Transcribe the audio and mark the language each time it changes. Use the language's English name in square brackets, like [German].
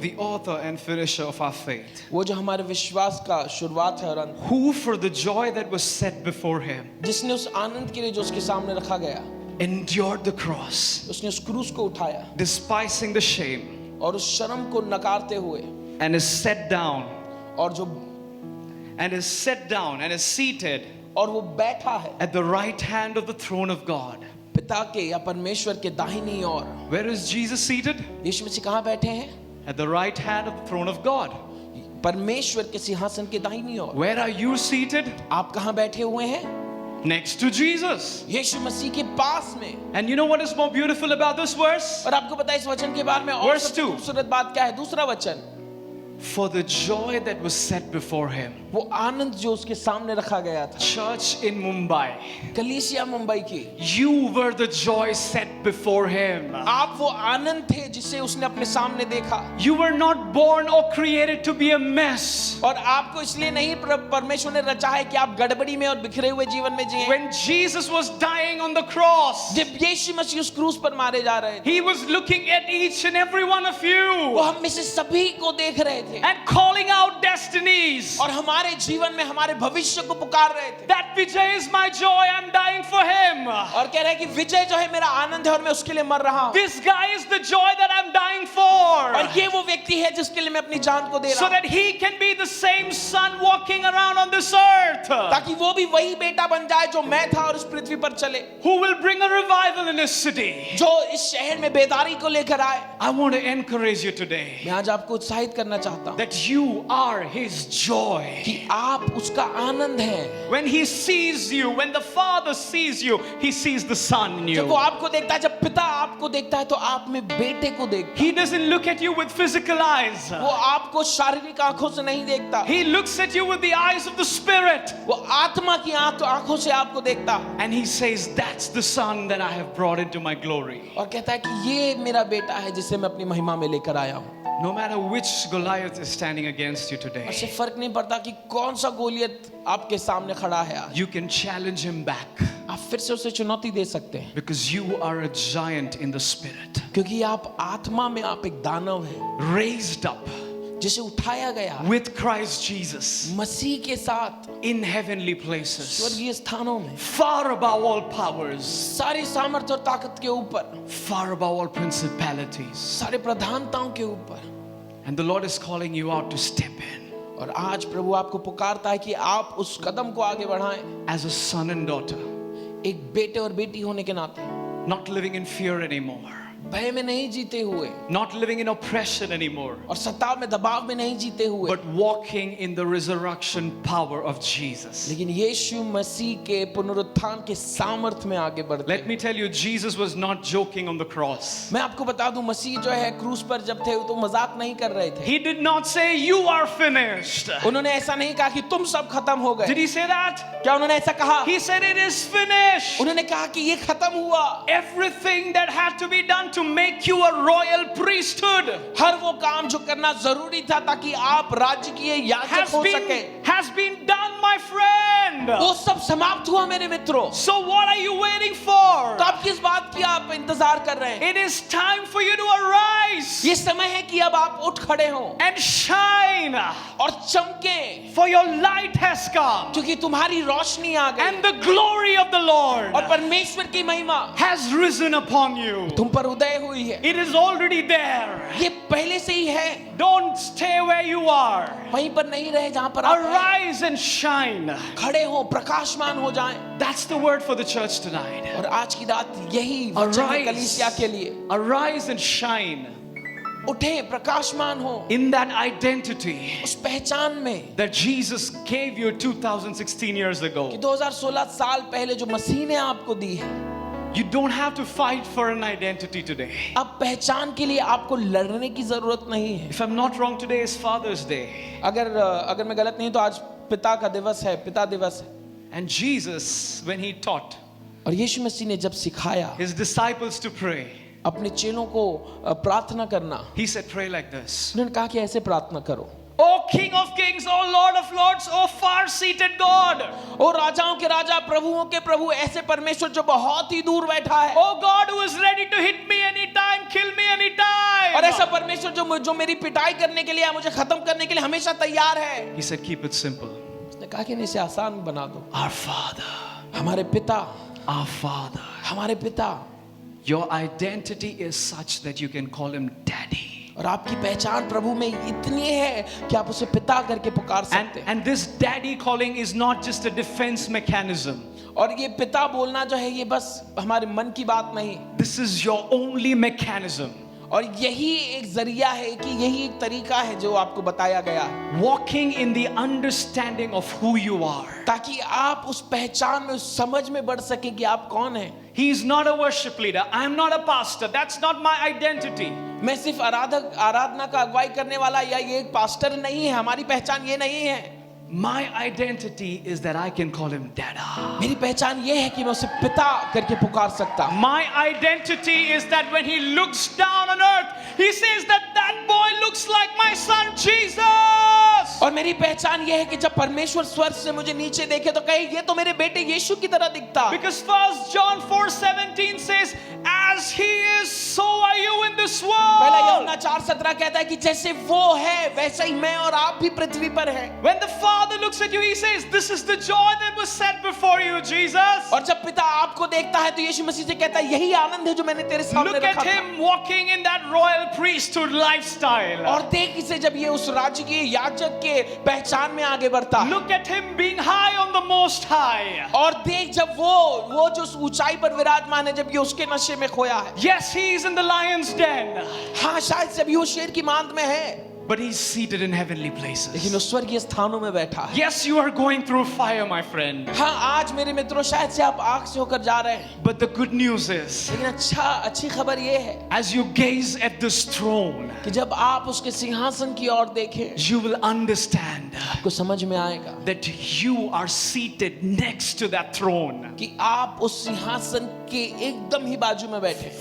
[English] the author and finisher of our faith, [Hindi] वो जो हमारे विश्वास का शुरुआत है और अंत, [English] who for the joy that was set before him [Hindi] जिसने उस आनंद के लिए जो उसके सामने रखा गया, [English] endured the cross, [Hindi] उसने उस क्रूस को उठाया [English] despising the shame, [Hindi] और उस शर्म को नकारते हुए [English] and is set down [Hindi] और जो [English] and is seated [Hindi] और वो बैठा है [English] at the right hand of the throne of God. [Hindi] पिता के या परमेश्वर के दाहिनी ओर। [English] Where is Jesus seated? [Hindi] यीशु मसीह कहाँ बैठे हैं? [English] At the right hand of the throne of God. [Hindi] परमेश्वर के सिंहासन के दाहिनी ओर। [English] Where are you seated? [Hindi] आप कहाँ बैठे हुए हैं? [English] Next to Jesus. [Hindi] यीशु मसीह के पास में। [English] And you know what is more beautiful about this verse? [Hindi] और आपको पता है इस वचन के बारे में और [English] Verse [Hindi] सबसे [English] 2. [Hindi] खूबसूरत बात क्या है? दूसरा वचन, [English] For the joy that was set before him. [Hindi] वो आनंद जो उसके सामने रखा गया था। [English] Church in Mumbai, [Hindi] कलीसिया मुंबई की, [English] you were the joy set before him. [Hindi] आप वो आनंद थे जिसे उसने अपने सामने देखा। [English] You were not born or created to be a mess. [Hindi] और आपको इसलिए नहीं परमेश्वर ने रचा है कि आप गड़बड़ी में और बिखरे हुए जीवन में जिएं। [English] When Jesus was dying on the cross, [Hindi] जब यीशु मसीह उस क्रूस पर मारे जा रहे थे, [English] he was looking at each and every one of you [Hindi] हम में से सभी को देख रहे थे [English] and calling out destinies. [Hindi] और हमारे जीवन में हमारे भविष्य को पुकार रहे थे [English] That Vijay is my joy, I'm dying for him. [Hindi] और कह रहे हैं कि विजय जो है मेरा आनंद है और मैं उसके लिए मर रहा हूँ। [English] This guy is the joy that I'm dying for. [Hindi] और ये वो व्यक्ति है जिसके लिए मैं अपनी जान को दे रहा [English] So [Hindi] हूँ, [English] that he can be the same son walking around on this earth, [Hindi] ताकि वो भी वही बेटा बन जाए जो मैं था और इस पृथ्वी पर चले, [English] who will bring a revival in his city. [Hindi] जो इस शहर में बेदारी को लेकर आए। [English] I want to encourage you today [Hindi] मैं आज आपको उत्साहित करना चाहता हूँ [English] that you are his joy. [Hindi] कि आप उसका आनंद हैं। [English] When he sees you, when the Father sees you, he sees the Son in [Hindi] जब [English] you. [Hindi] वो आपको देखता है, जब पिता आपको देखता है तो आप में बेटे को देखता [English] He doesn't look at you with physical eyes. [Hindi] है। वो आपको शारीरिक आंखों से नहीं देखता, [English] He looks at you with the eyes of the Spirit. [Hindi] वो आत्मा की आंखों से आपको देखता है [English] And he says, that's the Son that I have brought into my glory. [Hindi] और कहता है कि ये मेरा बेटा है जिसे मैं अपनी महिमा में लेकर आया हूँ। [English] No matter which Goliath is standing against you [Hindi] और [English] today, [Hindi] इससे फर्क नहीं पड़ता कि कौन सा गोलियत आपके सामने खड़ा है आज, [English] you can challenge him back [Hindi] आप फिर से उसे चुनौती दे सकते हैं, [English] because you are a giant in the Spirit, [Hindi] क्योंकि आप आत्मा में आप एक दानव हैं [English] raised up [Hindi] जिसे उठाया गया [English] with Christ Jesus [Hindi] मसीह के साथ [English] in heavenly places, [Hindi] स्वर्गीय स्थानों में, [English] far above all powers, [Hindi] सारी सामर्थ्य और ताकत के ऊपर, [English] far above all principalities. [Hindi] सारे प्रधानताओं के ऊपर। [English] And the Lord is calling you out to step in [Hindi] और आज प्रभु आपको पुकारता है कि आप उस कदम को आगे बढ़ाएं, [English] as a son and daughter, [Hindi] एक बेटे और बेटी होने के नाते, [English] not living in fear anymore, [Hindi] भय में नहीं जीते हुए, [English] not living in oppression anymore, [Hindi] और सताव में दबाव में नहीं जीते हुए, [English] but walking in the resurrection power of Jesus. [Hindi] लेकिन यीशु मसीह के पुनरुत्थान के सामर्थ्य में आगे बढ़ते। [English] Let me tell you, Jesus was not joking on the cross. [Hindi] मैं आपको बता दूं, मसीह जो है क्रूस पर जब थे तो मजाक नहीं कर रहे थे। [English] He did not say, "You are finished." [Hindi] उन्होंने ऐसा नहीं कहा कि तुम सब खत्म हो गए। [English] Did he say that? [Hindi] क्या उन्होंने ऐसा कहा? [English] He said, "It is finished." [Hindi] उन्होंने कहा कि ये खत्म हुआ। [English] Everything that had to be done to make you a royal priesthood [Hindi] हर वो काम जो करना जरूरी था ताकि आप राजकीय याजक हो सके, [English] has been done, my friend. [Hindi] वो सब समाप्त हुआ मेरे मित्रों। [English] So what are you waiting for? [Hindi] तो आप किस बात की आप इंतजार कर रहे हैं? [English] It is time for you to arise [Hindi] ये समय है कि अब आप उठ खड़े हो [English] and shine, [Hindi] और चमके, [English] for your light has come, [Hindi] क्योंकि तुम्हारी रोशनी आ गई [English] and the glory of the Lord [Hindi] और परमेश्वर की महिमा [English] has risen upon you. [Hindi] तुम पर उदय हुई है। [English] It is already there. [Hindi] ये पहले से ही है, [English] Don't stay where you are. [Hindi] वहीं पर नहीं रहे जहां पर आप हैं। [English] Arise and shine. [Hindi] खड़े हो, प्रकाशमान हो जाएं। [English] That's the word for the church tonight. [Hindi] और आज की रात यही वचन है कलीसिया के लिए। [English] Arise and shine [Hindi] उठे, प्रकाशमान हो [English] in that identity [Hindi] उस पहचान में [English] that Jesus gave you 2016 years ago. [Hindi] कि 2016 साल पहले जो मसीह ने आपको दी है। [English] You don't have to fight for an identity today. [Hindi] अब पहचान के लिए आपको लड़ने की जरूरत नहीं है। [English] If I'm not wrong, today is Father's Day. [Hindi] अगर मैं गलत नहीं तो आज पिता का दिवस है, पिता दिवस है। [English] And Jesus, when he taught [Hindi] और यीशु मसीह ने जब सिखाया [English] his disciples to pray, [Hindi] अपने चेलों को प्रार्थना करना, [English] he said, pray like this. [Hindi] उन्होंने कहा कि ऐसे प्रार्थना करो। [English] O King of Kings, O Lord of Lords, O far-seated God. [Hindi] ओ राजाओं के राजा, प्रभुओं के प्रभु, ऐसे परमेश्वर जो बहुत ही दूर बैठा है। [English] O God who is ready to hit me anytime, kill me anytime. [Hindi] और ऐसा परमेश्वर जो मेरी पिटाई करने के लिए, मुझे खत्म करने के लिए हमेशा तैयार है। [English] He said, keep it simple. [Hindi] उसने कहा कि इसे आसान बना दो। [English] Our Father, [Hindi] हमारे पिता, [English] our Father. [Hindi] हमारे पिता। [English] Your identity is such that you can call him Daddy. [Hindi] और आपकी पहचान प्रभु में इतनी है कि आप उसे पिता करके पुकार सकते हैं। [English] And this daddy calling is not just a defense mechanism. [Hindi] और ये पिता बोलना जो है ये बस हमारे मन की बात नहीं। [English] This is your only mechanism. [Hindi] और यही एक जरिया है कि यही एक तरीका है जो आपको बताया गया है। [English] Walking in the understanding of who you are. [Hindi] ताकि आप उस पहचान में, उस समझ में बढ़ सके कि आप कौन हैं। [English] He is not a worship leader. I am not a pastor. That's not my identity. [Hindi] मैं सिर्फ आराधना का अगुवाई करने वाला या ये एक पास्टर नहीं है। हमारी पहचान ये नहीं है। [English] My identity is that I can call him Dada. [Hindi] मेरी पहचान ये है कि मैं उसे पिता करके पुकार सकता हूँ। [English] My identity is that when he looks down on earth, he says that boy looks like my son Jesus. [Hindi] और मेरी पहचान ये है कि जब परमेश्वर स्वर्ग से मुझे नीचे देखे तो कहे ये तो मेरे बेटे यीशु की तरह दिखता। [English] Because 1 John 4:17 says, as he is, so are you in this world. [Hindi] पहला यूहन्ना 4:17 कहता है कि जैसे वो है वैसे ही मैं और आप भी पृथ्वी पर हैं। [English] When the Father looks at you, he says, this is the joy that was set before you, Jesus. [Hindi] और जब पिता आपको देखता है तो यीशु मसीह से कहता है यही आनंद है जो मैंने तेरे सामने [English] Look [Hindi] रखा [English] at [Hindi] था। [English] him walking in that royal priesthood lifestyle. [Hindi] और देख इसे जब ये उस राजकीय याजक के पहचान में आगे बढ़ता है। [English] Look at him being high on the most high. [Hindi] और देख जब वो जो ऊंचाई पर विराजमान है, जब ये उसके नशे में खोया है। [English] Yes, he is in the lion's den. [Hindi] हाँ, शायद से अभी वो शेर की मांद में है। [English] But he's seated in heavenly [Hindi] लेकिन [English] places. [Hindi] उस स्वर्गीय स्थानों में बैठा है। [English] Yes, you are going through fire, my friend. [Hindi] हाँ, आज मेरे मित्रों शायद से आप आग से होकर जा रहे हैं। [English] But the good news is, [Hindi] लेकिन अच्छी खबर ये है [English] as you gaze at this throne, [Hindi] कि जब आप उसके सिंहासन की ओर देखें, [English] you will understand [Hindi] आपको समझ में आएगा [English] that you are seated next to that throne. [Hindi] कि आप उस सिंहासन के एकदम ही बाजू में बैठे,